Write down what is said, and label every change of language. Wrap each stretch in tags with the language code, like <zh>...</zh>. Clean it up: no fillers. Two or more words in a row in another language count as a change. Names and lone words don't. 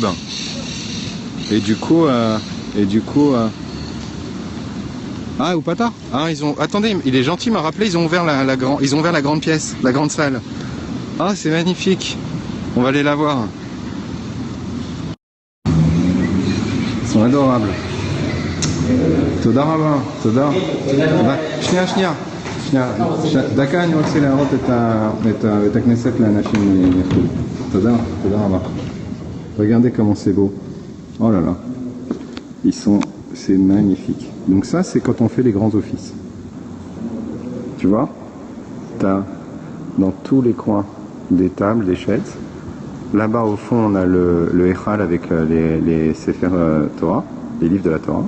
<fr>Et du coup, ah, ou pas tard. Ah, attendez, il est gentil, il m'a rappelé, ils ont ouvert la grande pièce, la grande salle. Ah, c'est magnifique. On va aller la voir. Ils sont adorables.</fr> <he>תודה רבה, תודה. שנייה. דקה אני רוצה להראות את הכנסת לאנשים מחו"ל. תודה רבה.</he> <fr>Regardez comment c'est beau. Oh là là. C'est magnifique. Donc ça, c'est quand on fait les grands offices. Tu vois? T'as dans tous les coins des tables, des chaises. Là-bas, au fond, on a le Echal avec les</fr> <he>ספר תורה,</he> <fr>les livres de la Torah.</fr>